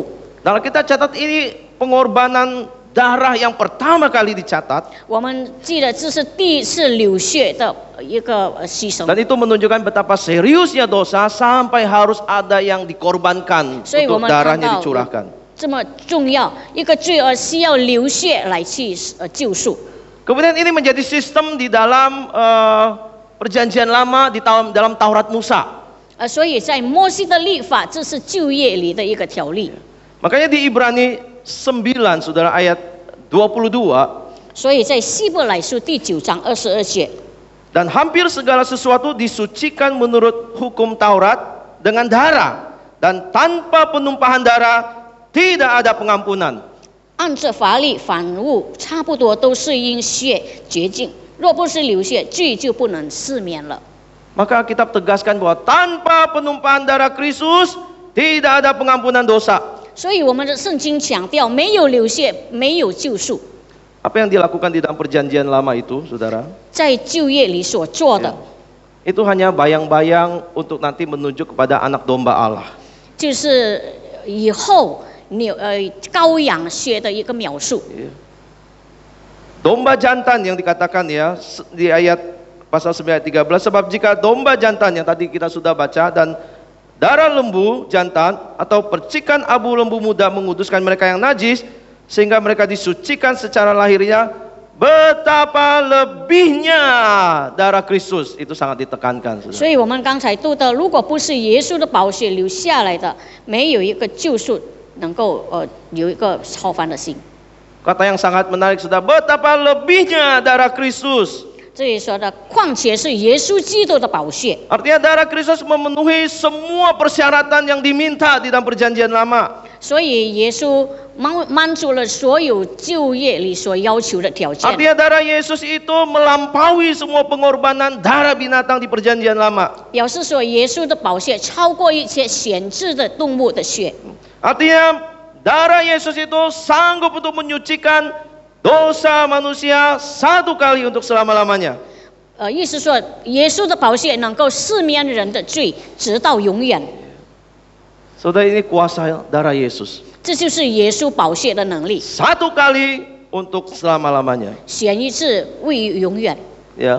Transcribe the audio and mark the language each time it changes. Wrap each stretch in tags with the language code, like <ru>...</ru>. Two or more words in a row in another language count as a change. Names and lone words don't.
<id>Kalau kita catat ini pengorbanan darah yang pertama kali dicatat,</id> <zh>我们记得这是第一次流血的一个牺牲，</zh> <id>dan itu menunjukkan betapa seriusnya dosa sampai harus ada yang dikorbankan</id> <zh>所以我</zh> <id>untuk</id> <zh>们看</zh> <id>darahnya</id> <zh>到</zh> <id>dicurahkan.</id> <zh>这么重要，一个罪恶需要流血来去救赎。</zh> <id>Kemudian ini menjadi sistem di dalam perjanjian lama dalam Taurat Musa.</id> <zh>所以在摩西的律法，这是旧约里的一个条例。</zh> <id>Makanya di Ibrani 9, saudara, ayat 22,</id> <zh>所以在希伯来书第9章22节，</zh> <id>dan hampir segala sesuatu disucikan menurut hukum Taurat dengan darah, dan tanpa penumpahan darah tidak ada pengampunan.</id> <zh>按着法律，凡物差不多都是因血洁净，若不是流血，罪就不能赦免了。</zh> <id>Maka Alkitab tegaskan bahwa tanpa penumpahan darah Kristus tidak ada pengampunan dosa.</id> <zh>所以我们的圣经强调，没有流血，没有救赎。</zh> <id>Apa yang dilakukan di dalam perjanjian lama itu, saudara?</id> <zh>在旧约里所做的，</zh> <id>Itu hanya bayang-bayang untuk nanti menunjuk kepada anak domba Allah.</id> <zh>就是以后羔羊血的一个描述。</zh> <id>Domba jantan yang dikatakan ya di ayat pasal 9 ayat 13, sebab jika domba jantan yang tadi kita sudah baca dan darah lembu jantan atau percikan abu lembu muda menguduskan mereka yang najis sehingga mereka disucikan secara lahirnya, betapa lebihnya darah Kristus. Itu sangat ditekankan, saudara.</id> <zh>所以我们刚才读的，如果不是耶稣的宝血流下来的，没有一个救赎能够有一个超凡的心。</zh> <id>Kata yang sangat menarik, saudara, betapa lebihnya darah Kristus.</id> <zh>这里说的，况且是耶稣基督的宝血，</zh> <id>Artinya darah Kristus memenuhi semua persyaratan yang diminta di dalam perjanjian lama.</id> <zh>所以耶稣满足了所有旧约里所要求的条件。</zh> <id>Artinya darah Yesus itu melampaui semua pengorbanan darah binatang di perjanjian lama.</id> <zh>表示说，耶稣的宝血超过一切显制的动物的血。</zh> <id>Artinya darah Yesus itu sanggup untuk menyucikan dosa manusia satu kali untuk selama-lamanya.</id> <zh>意思说，耶稣的宝血能够赦免人的罪，直到永远。</zh> <id>Saudara, ini kuasa darah Yesus.</id> <zh>这就是耶稣宝血的能力，</zh> <id>Satu kali untuk selama-lamanya.</id> <zh>选一次为永远。</zh> <id>Ya.</id>